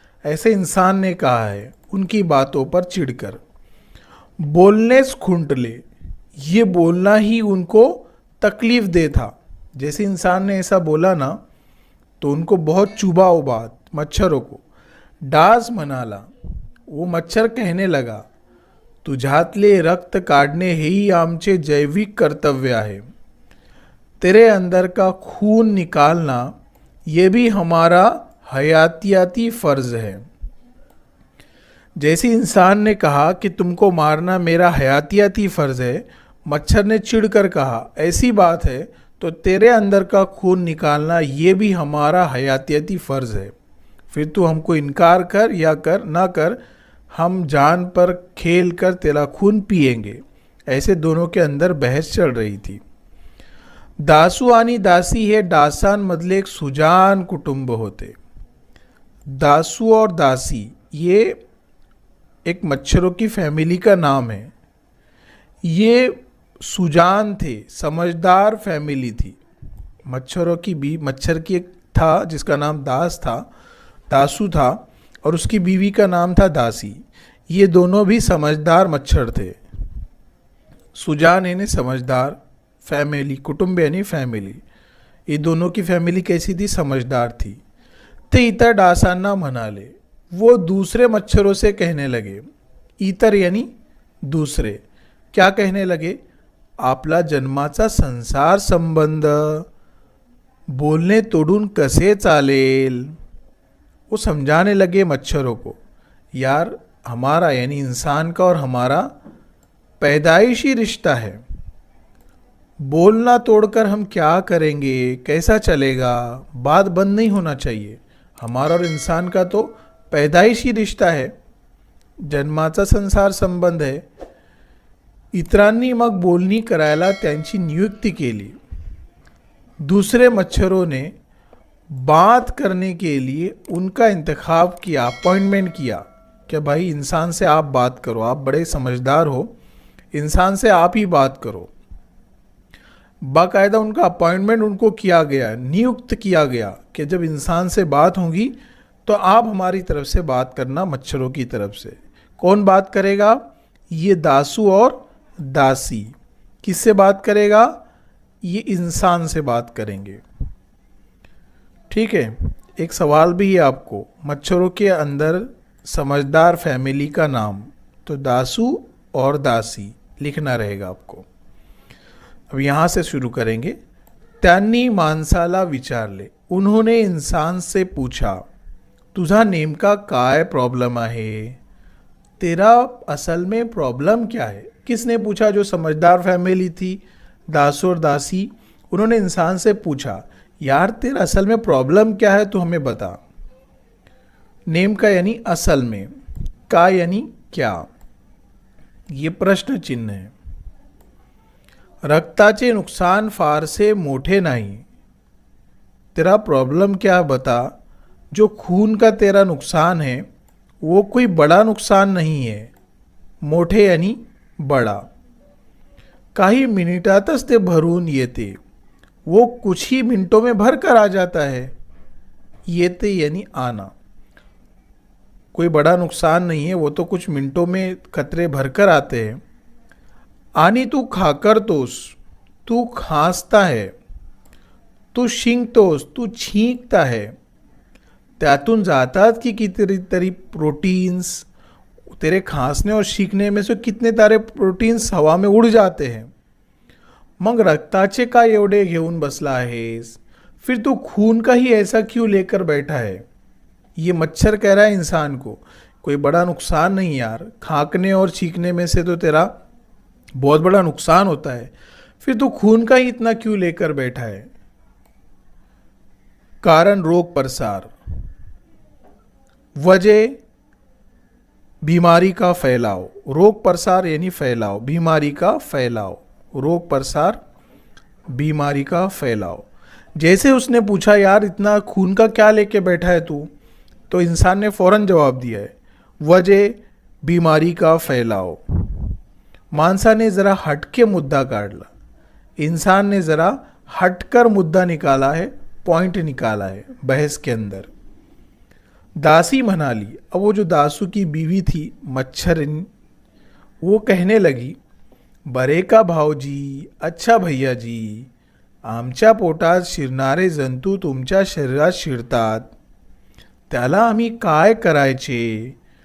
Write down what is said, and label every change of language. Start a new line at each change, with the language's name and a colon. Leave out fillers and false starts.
Hindi: ऐसे इंसान ने कहा है उनकी बातों पर चिढ़कर।
Marathi: बोलनेस खुंटले,
Hindi: ये बोलना ही उनको तकलीफ़ दे था। जैसे इंसान ने ऐसा बोला ना तो उनको बहुत चुभा वो बात, मच्छरों को।
Marathi: डास म्हणाला,
Hindi: वो मच्छर कहने लगा,
Marathi: तुझ्यातले रक्त काढणे हेही आमचे जैविक कर्तव्य आहे।
Hindi: तेरे अंदर का खून निकालना ये भी हमारा हयातियाती फ़र्ज़ है। जैसे इंसान ने कहा कि तुमको मारना मेरा हयातियाती फ़र्ज़ है, मच्छर ने चिढ़कर कहा, ऐसी बात है तो तेरे अंदर का खून निकालना ये भी हमारा हयातियाती फ़र्ज़ है। फिर तू हमको इनकार कर या कर ना कर, हम जान पर खेल कर तेरा खून पिएंगे। ऐसे दोनों के अंदर बहस चल रही थी।
Marathi: दासू आणि दासी हे डासांमधले एक सुजान कुटुंब होते।
Hindi: दासू और दासी ये एक मच्छरों की फैमिली का नाम है। ये सुजान थे, समझदार फैमिली थी। मच्छरों की भी, मच्छर की एक था जिसका नाम दास था, दासू था, और उसकी बीवी का नाम था दासी। ये दोनों भी समझदार मच्छर थे। सुजान यानी समझदार, फैमिली, कुटुंब यानी फैमिली। ये दोनों की फैमिली कैसी थी, समझदार थी।
Marathi: ते इतर डासांना म्हणाले,
Hindi: वो दूसरे मच्छरों से कहने लगे। इतर यानी दूसरे, क्या कहने लगे,
Marathi: आपला जन्माचा संसार संबंध बोलने तोडून कसे चालेल।
Hindi: वो समझाने लगे मच्छरों को, यार हमारा यानी इंसान का और हमारा पैदाइशी रिश्ता है। बोलना तोड़कर हम क्या करेंगे, कैसा चलेगा, बात बंद नहीं होना चाहिए। हमारा और इंसान का तो पैदाइशी रिश्ता है,
Marathi: जन्माचा संसार संबंध
Hindi: है।
Marathi: इतरांनी मग बोलणी करायला त्यांची नियुक्ती केली।
Hindi: दूसरे मच्छरों ने बात करने के लिए उनका इंतखाब किया, अपॉइंटमेंट किया कि भाई इंसान से आप बात करो, आप बड़े समझदार हो, इंसान से आप ही बात करो। बाकायदा उनका अपॉइंटमेंट उनको किया गया, नियुक्त किया गया कि जब इंसान से बात होगी तो आप हमारी तरफ से बात करना, मच्छरों की तरफ से। कौन बात करेगा, ये दासू और दासी। किससे बात करेगा, ये इंसान से बात करेंगे। ठीक है, एक सवाल भी है आपको, मच्छरों के अंदर समझदार फैमिली का नाम, तो दासू और दासी लिखना रहेगा आपको। अब यहाँ से शुरू करेंगे।
Marathi: त्यांनी माणसाला विचारले.
Hindi: उन्होंने इंसान से पूछा,
Marathi: तुझा नेमका काय प्रॉब्लम आहे?
Hindi: तेरा असल में प्रॉब्लम क्या है? किसने पूछा? जो समझदार फैमिली थी, दासो और दासी, उन्होंने इंसान से पूछा, यार तेरा असल में प्रॉब्लम क्या है, तू हमें बता. नेम का यानी असल में, का यानी क्या. ये प्रश्न चिन्ह है.
Marathi: रक्ताचे नुकसान फारसे मोठे नाही.
Hindi: तेरा प्रॉब्लम क्या बता. जो खून का तेरा नुकसान है वो कोई बड़ा नुकसान नहीं है. मोठे यानी बड़ा.
Marathi: काही मिनिटातच ते भरून येते.
Hindi: वो कुछ ही मिनटों में भर कर आ जाता है. येते यानी आना. कोई बड़ा नुकसान नहीं है, वो तो कुछ मिनटों में कतरे भरकर आते हैं.
Marathi: आणि तू खाकरतोस,
Hindi: तू खांसता है.
Marathi: तू शिंकतोस,
Hindi: तू छींकता है.
Marathi: त्यातून जातात की कितीतरी प्रोटीन्स.
Hindi: तेरे खांसने और छींकने में से कितने तारे प्रोटीन्स हवा में उड़ जाते हैं.
Marathi: मग रक्ताचे का एवढे घेऊन बसला आहेस?
Hindi: फिर तू खून का ही ऐसा क्यों लेकर बैठा है? ये मच्छर कह रहा है इंसान को, कोई बड़ा नुकसान नहीं यार, खांकने और छींकने में से तो तेरा बहुत बड़ा नुकसान होता है, फिर तू खून का ही इतना क्यों लेकर बैठा है?
Marathi: कारण रोग प्रसार.
Hindi: वजह बीमारी का फैलाव. रोग प्रसार यानी फैलाव, बीमारी का फैलाव. रोग प्रसार, बीमारी का फैलाव. जैसे उसने पूछा, यार इतना खून का क्या लेके बैठा है तू, तो इंसान ने फौरन जवाब दिया है, वजह बीमारी का फैलाव.
Marathi: माणसाने जरा हटके मुद्दा काढला.
Hindi: इंसान ने जरा हटकर मुद्दा निकाला है, पॉइंट निकाला है बहस के अंदर.
Marathi: दासी म्हणाली.
Hindi: अब वो जो दासू की बीवी थी मच्छरिन, वो कहने लगी,
Marathi: बरे का भाऊजी,
Hindi: अच्छा भैया जी,
Marathi: आमच्या पोटात शिरणारे जंतू तुमच्या शरीरात शिरतात, त्याला आम्ही काय करायचे?